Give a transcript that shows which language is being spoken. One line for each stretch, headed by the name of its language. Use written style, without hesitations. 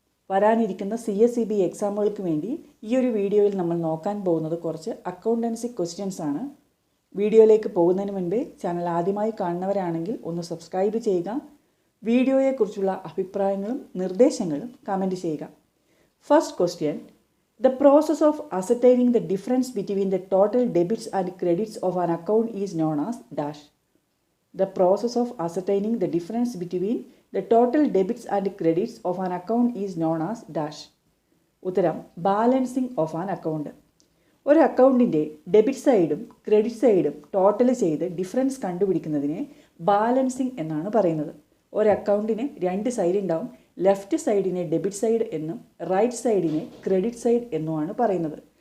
Malayalam: വരാനിരിക്കുന്ന CSEB എക്സാമുകൾക്ക് വേണ്ടി ഈ ഒരു വീഡിയോയിൽ നമ്മൾ നോക്കാൻ പോകുന്നത് കുറച്ച് അക്കൗണ്ടൻസി ക്വസ്റ്റ്യൻസ് ആണ്. വീഡിയോയിലേക്ക് പോകുന്നതിന് മുൻപേ ചാനൽ ആദ്യമായി കാണുന്നവരാണെങ്കിൽ ഒന്ന് സബ്സ്ക്രൈബ് ചെയ്യുക. വീഡിയോയെക്കുറിച്ചുള്ള അഭിപ്രായങ്ങളും നിർദ്ദേശങ്ങളും കമൻറ്റ് ചെയ്യുക.
English: First question: The process of ascertaining the difference between the total debits and credits of an account is known as dash. The process of ascertaining the difference between the total debits and credits of an account is known as dash.
Malayalam: ഉത്തരം balancing of an account. ഒരു അക്കൗണ്ടിൻ്റെ debit സൈഡും credit സൈഡും total ചെയ്ത് difference കണ്ടുപിടിക്കുന്നതിനെ balancing എന്നാണ് പറയുന്നത്. ഒരു അക്കൗണ്ടിന് രണ്ട് സൈഡ് ഉണ്ടാവും. ലെഫ്റ്റ് സൈഡിനെ ഡെബിറ്റ് സൈഡ് എന്നും റൈറ്റ് സൈഡിനെ ക്രെഡിറ്റ് സൈഡ് എന്നുമാണ് പറയുന്നത്.